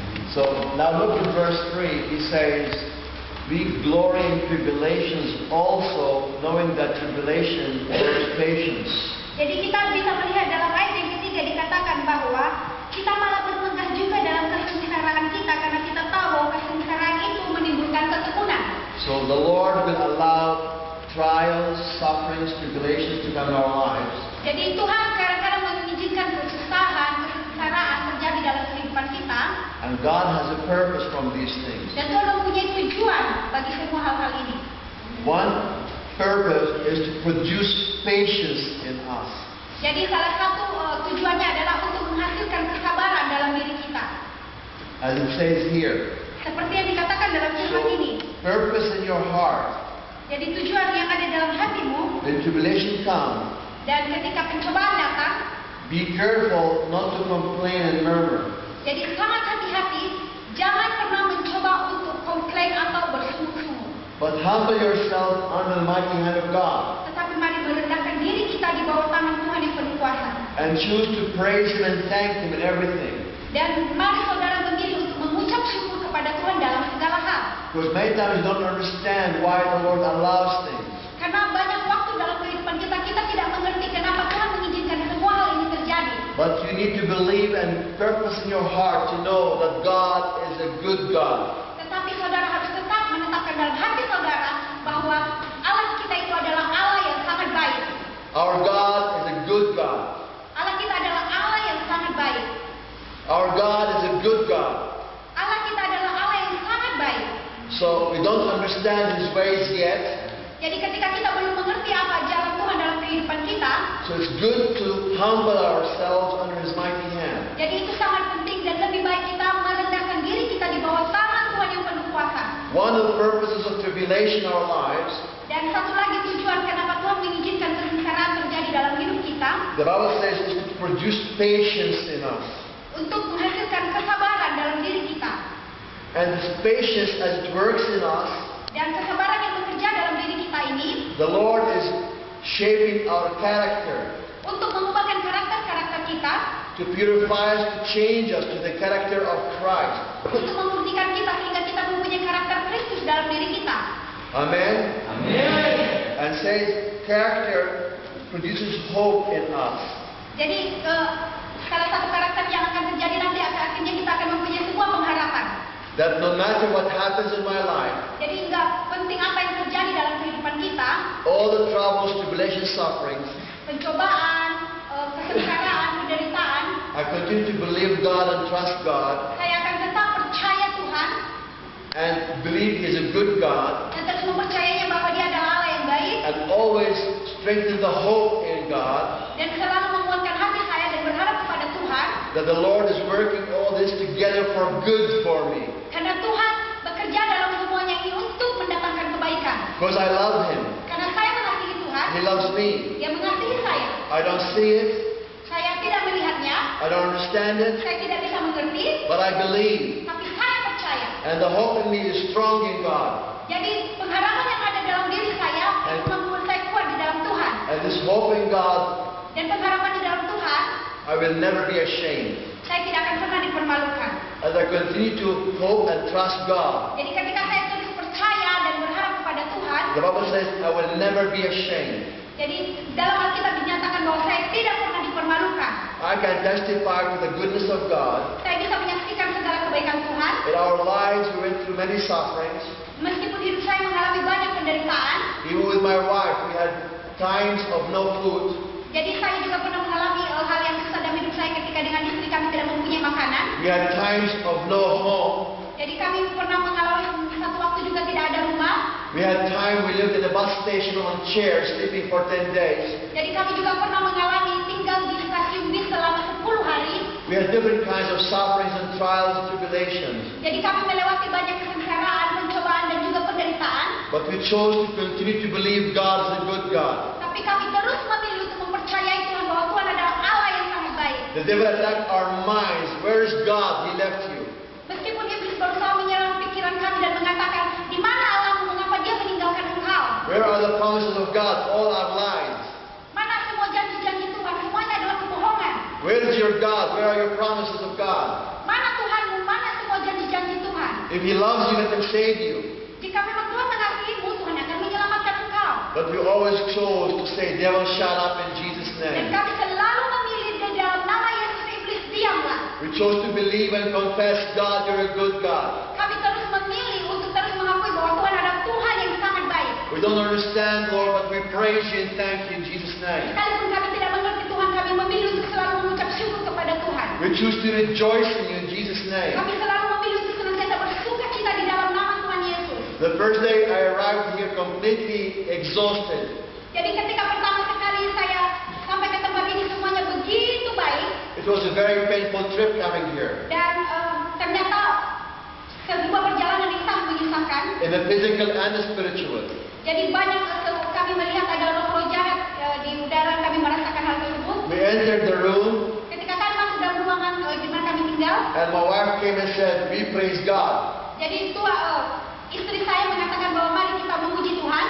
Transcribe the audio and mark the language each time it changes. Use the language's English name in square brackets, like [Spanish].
[English] So now look at verse 3. He says, we glory in tribulations also, knowing that tribulation works patience. [Indonesian] Jadi kita bisa melihat dalam ayat yang ketiga dikatakan bahwa kita malah bermegah juga dalam kesengsaraan kita karena kita tahu bahwa kesengsaraan itu menimbulkan ketekunan. [English] So the Lord will allow trials, sufferings, tribulations to come in our lives. [Indonesian] Jadi Tuhan kadang-kadang mengizinkan kesusahan, kesengsaraan terjadi dalam kehidupan kita. [English] And God has a purpose from these things. [Indonesian] Dan Tuhan mempunyai tujuan bagi semua hal-hal ini. [English] One purpose is to produce patience in us. [Indonesian] Jadi salah satu tujuannya adalah untuk menghasilkan kesabaran dalam diri kita. [English] As it says here. [Indonesian] Seperti yang dikatakan dalam firman ini. [English] Purpose in your heart. [Indonesian] Jadi tujuan yang ada dalam hatimu. [English] When tribulation comes. [Indonesian] Dan ketika pencobaan datang. [English] Be careful not to complain and murmur. [Indonesian] Jadi sangat hati-hati. Jangan pernah mencoba untuk komplain atau bersungut-sungut. [English] But humble yourself under the mighty hand of God. [Indonesian] Tetapi mari merendahkan diri kita di bawah tangan Tuhan yang penuh kuasa. [English] And choose to praise Him and thank Him in everything. [Indonesian] Dan mari saudara memilih untuk mengucap syukur kepada Tuhan dalam segala hal. [English] Because many times we don't understand why the Lord allows things. [Indonesian] Karena banyak waktu dalam kehidupan kita tidak mengerti kenapa Tuhan mengizinkan semua hal ini terjadi. [English] But you need to believe and purpose in your heart to know that God is a good God. [Indonesian] Tetapi saudara harus tetap menetapkan dalam hati saudara bahwa Allah kita itu adalah Allah yang sangat baik. [English] Our God is a good God. [Indonesian] Allah kita adalah Allah yang sangat baik. [English] Our God is a good God. [Indonesian] Allah kita adalah Allah yang sangat baik. [English] So we don't understand His ways yet. [Indonesian] Jadi ketika kita belum mengerti apa jalan Tuhan dalam kehidupan kita, [English] So it's good to humble ourselves under His mighty hand. [Indonesian] jadi itu sangat penting dan lebih baik kita merendahkan diri kita di bawah tangan Tuhan yang penuh kuasa. [English] One of the purposes of tribulation in our lives, [Indonesian] Dan satu lagi tujuan kenapa Tuhan mengizinkan kesengsaraan terjadi dalam hidup kita, [English] the Bible says, is to produce patience in us. [Indonesian] untuk menghasilkan kesabaran dalam diri kita. [English] And this patience, as it works in us, [Indonesian] Dan kesabaran yang bekerja dalam diri kita ini [English] the Lord is shaping our character [Indonesian] untuk mengubahkan karakter-karakter kita, [English] to purify us, to change us to the character of Christ. [Indonesian] untuk memurnikan kita sehingga kita mempunyai karakter Kristus dalam diri kita. [English] Amen? [Indonesian] Amin. [English] And says character produces hope in us. [Indonesian] Jadi salah satu karakter yang akan terjadi nanti akhirnya kita akan mempunyai sebuah pengharapan. [English] That no matter what happens in my life, [Indonesian] Jadi nggak penting apa yang terjadi dalam kehidupan kita, [English] all the troubles, tribulations, sufferings, [Indonesian] pencobaan, kesengsaraan, penderitaan, [English] I continue to believe God and trust God [Indonesian] saya akan tetap percaya Tuhan [English] and believe He is a good God [Indonesian] dan terus mempercayainya bahwa Dia adalah Allah yang baik [English] and always strengthen the hope in God [Indonesian] dan selalu menguatkan hati saya dan berharap kepada Tuhan [English] that the Lord is working all this together for good for me [Indonesian] karena Tuhan bekerja dalam semuanya ini untuk mendatangkan kebaikan. [English] because I love Him. [Indonesian] Karena saya mengasihi Tuhan, [English] He loves me. [Indonesian] Dia mengasihi saya. [English] I don't see it, [Indonesian] Saya tidak melihatnya, [English] I don't understand it, [Indonesian] saya tidak bisa mengerti, [English] but I believe. [Indonesian] tapi saya percaya. [English] And the hope in me is strong in God. [Indonesian] Jadi pengharapan yang ada dalam diri saya itu membuat saya kuat di dalam Tuhan. [English] And this hope in God, [Indonesian] Dan pengharapan di dalam Tuhan, [English] I will never be ashamed. [Indonesian] saya tidak akan pernah dipermalukan. [English] As I continue to hope and trust God, [Indonesian] Jadi ketika saya terus percaya dan berharap kepada Tuhan, [English] the Bible says, I will never be ashamed. [Indonesian] jadi dalam Alkitab dinyatakan bahwa saya tidak pernah dipermalukan. [English] I can testify to the goodness of God. [Indonesian] Saya bisa menyaksikan segala kebaikan Tuhan. [English] In our lives, we went through many sufferings. [Indonesian] Meskipun hidup saya mengalami banyak penderitaan, [English] Even with my wife, we had times of no food. [Indonesian] jadi saya juga pernah mengalami hal yang susah dalam hidup saya ketika dengan istri kami tidak mempunyai makanan. [English] We had times of no home. [Indonesian] Jadi kami pernah mengalami satu waktu juga tidak ada rumah. [English] We had time we lived in a bus station on chairs, sleeping for 10 days. [Indonesian] Jadi kami juga pernah mengalami tinggal di stasiun bis selama 10 hari. [English] We had different kinds of sufferings and trials and tribulations. [Indonesian] Jadi kami melewati banyak kesengsaraan, pencobaan dan juga penderitaan. [English] But we chose to continue to believe God is a good God. [Indonesian] Tapi kami terus memilih untuk mempercayai Tuhan bahwa Tuhan adalah Allah yang sangat baik. [English] The devil attacked our minds. Where is God? He left you. [Indonesian] Meskipun iblis berusaha menyerang pikiran kami dan mengatakan, di mana Allahmu, mengapa dia meninggalkan engkau? [English] Where are the promises of God? All our lives. [Indonesian] Mana semua janji-janji Tuhan? Semuanya adalah kebohongan. [English] Where is your God? Where are your promises of God? [Indonesian] Mana Tuhanmu? Mana semua janji-janji Tuhan? [English] If He loves you, let Him save you. [Indonesian] Jika memang Tuhan mengasihimu, Tuhan akan menyelamatkan engkau. [English] But we always chose to say, devil, shut up in Jesus' [Indonesian] Dan [English] name. [Indonesian] kami selalu memilih di dalam nama Yesus, iblis diamlah. [English] We chose to believe and confess, God, you're a good God. [Indonesian] Kami terus memilih untuk terus mengakui bahwa Tuhan adalah Tuhan yang sangat baik. [English] We don't understand, Lord, but we praise you and thank you in Jesus' name. [Indonesian] Sekalipun kami tidak mengerti Tuhan, kami memilih untuk selalu mengucap syukur kepada Tuhan. [English] We choose to rejoice in you in Jesus' name. [Indonesian] Kami selalu memilih untuk senantiasa bersuka cita di dalam nama Tuhan Yesus. [English] The first day I arrived here completely exhausted. [Indonesian] Jadi ketika pertama sekali saya sampai ke tempat ini semuanya begitu baik [English] It was a very painful trip coming here. [Indonesian] dan ternyata sebuah perjalanan yang sangat menyusahkan. [English] In the physical and the spiritual. [Indonesian] Jadi banyak kami melihat ada roh-roh jahat di udara, kami merasakan hal tersebut. [English] We entered the room [Indonesian] Ketika kami masuk dalam ruangan di mana kami tinggal, [English] and my wife came and said, we praise God. [Indonesian] jadi itu istri saya mengatakan bahwa mari kita memuji Tuhan.